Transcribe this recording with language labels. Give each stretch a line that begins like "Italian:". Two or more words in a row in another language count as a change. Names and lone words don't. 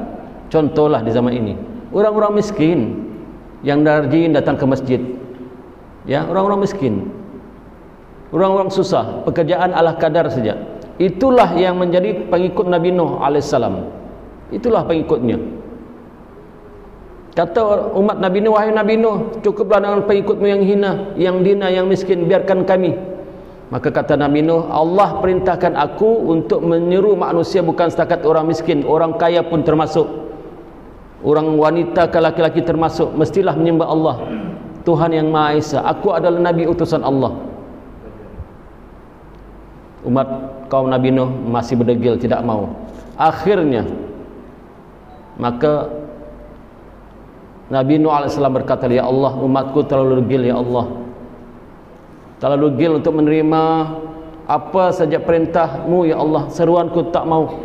Malay: Contohlah di zaman ini, orang-orang miskin yang rajin datang ke masjid, ya, orang-orang miskin, orang-orang susah, pekerjaan ala kadar saja. Itulah yang menjadi pengikut Nabi Nuh alaihissalam. Itulah pengikutnya. Kata umat Nabi Nuh, wahai Nabi Nuh, cukuplah dengan pengikutmu yang hina, yang dina, yang miskin, biarkan kami. Maka kata Nabi Nuh, Allah perintahkan aku untuk menyeru manusia bukan setakat orang miskin, orang kaya pun termasuk, orang wanita ke laki-laki termasuk, mestilah menyembah Allah, Tuhan yang Maha Esa. Aku adalah Nabi utusan Allah. Umat kaum Nabi Nuh masih berdegil, tidak mau. Akhirnya maka Nabi Nuh AS berkata, ya Allah, umatku terlalu degil, ya Allah, terlalu degil untuk menerima apa saja perintahmu, ya Allah, seruanku tak mau.